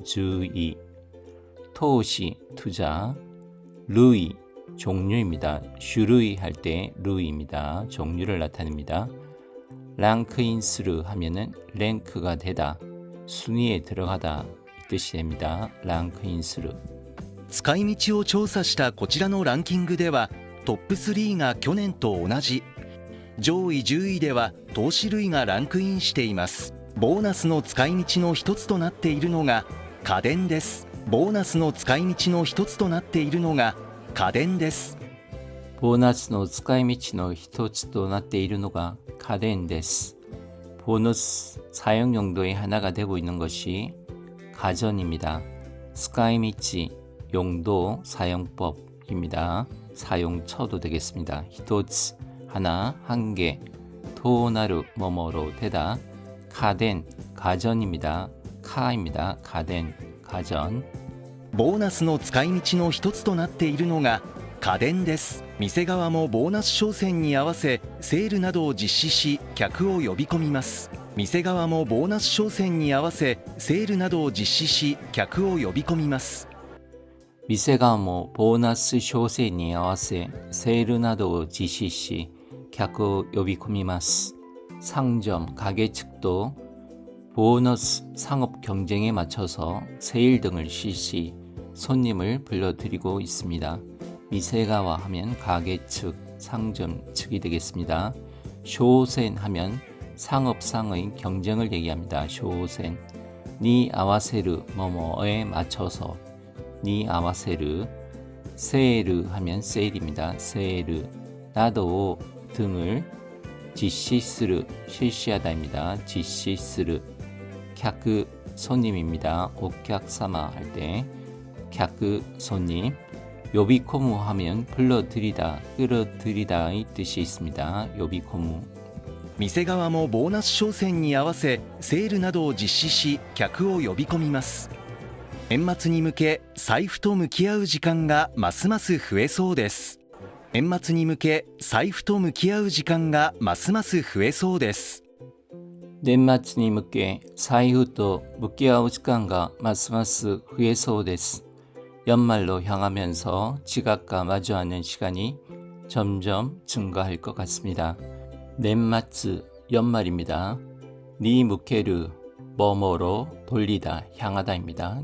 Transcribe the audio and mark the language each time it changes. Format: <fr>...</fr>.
<ko>주의 토시 투자 루이 종류입니다. 슈루이 할 때 루이입니다. 종류를 나타냅니다. 랭크인스루 하면은 랭크가 되다, 순위에 들어가다 이 뜻이 됩니다.</ko> <ja>랭크인스루. 使い道を調査したこちらのランキングではトップ3が去年と同じ、上位10位では投資類がランクインしています。ボーナスの使い道の一つとなっているのが家電です。ボーナスの使い道の一つとなっているのが家電です。</ja> <ko>보너스의</ko> <ja>使い道の一つとなっているのが家電です。</ja> <ko>보너스 사용 용도의 하나가 되고 있는 것이 가전입니다. 使い道 용도 사용법입니다. 사용처도 되겠습니다. 一つ 하나, 한 개, 도나루 뭐뭐로 되다. 가덴 가전입니다. 카입니다. 가덴 가전.</ko> <ja>ボーナスの使い道の一つとなっているのが家電です。店側もボーナス商戦に合わせセールなどを実施し客を呼び込みます。店側もボーナス商戦に合わせセールなどを実施し客を呼び込みます。店側もボーナス商戦に合わせセールなどを実施し客を呼び込みます。</ja> <ko>상점, 가게 측도 보너스 상업 경쟁에 맞춰서 세일 등을 실시, 손님을 불러들이고 있습니다. 미세가와 하면 가게 측, 상점 측이 되겠습니다. 쇼센 하면 상업상의 경쟁을 얘기합니다. 쇼센. 니 아와세르 뭐뭐에 맞춰서 니 아와세르. 세일을 하면 세일입니다. 세일. 나도 등을 지시스르 실시하다입니다. 지시스르 캬크 손님입니다. 오客様할 때 캬크 손님 요비코무 하면 불러들이다, 끌어들이다 이 뜻이 있습니다.</ko> <ja>요비코무 店側もボーナス商戦に合わせセールなどを実施し客を呼び込みます。年末に向け財布と向き合う時間がますます増えそうです。年末に向け財布と向き合う時間がますます増えそうです。年末に向け財布と向き合う時間がますます増えそうです.</ja> <ko>연말로 향하면서 지갑과 마주하는 시간이 점점 증가할 것 같습니다. 넷마츠 연말입니다. 니 무케르 뭐뭐로 돌리다 향하다입니다.</ko>